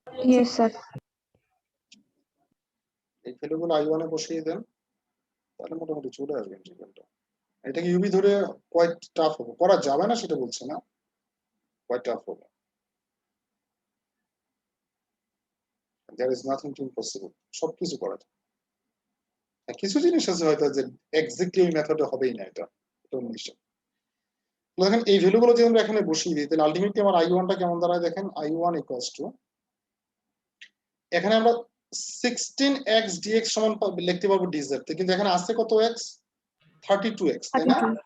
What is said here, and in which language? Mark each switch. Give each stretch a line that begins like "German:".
English: Yes sir.
Bangla: এই ভ্যালুগুলো i1 এ বসিয়ে দেন, তাহলে মোটামুটি চলে আসবে ইন্টিগ্রালটা। এটা কি ইউবি ধরে কোয়াইট টাফ হবে, করা যাবে না সেটা বলছে না, কোয়াইট টাফ হবে।
English: there is nothing to impossible,
Bangla: সবকিছু করা যায়। কিছু জিনিস আছে হয়তো যে এক্স্যাক্টলি এই মেথডে হবেই না, এটা নিশ্চিত। দেখেন এই ভ্যালুগুলো যদি আমরা এখানে বসিয়ে দিই তাহলে আলটিমেটলি আমার i1 টা কেমন দাঁড়ায় দেখেন, i1 ইকুয়ালস টু এখানে আমরা 16x dx সমান লিখতে পারবো dz তে, কিন্তু এখানে আছে কত x 32x, তাই না?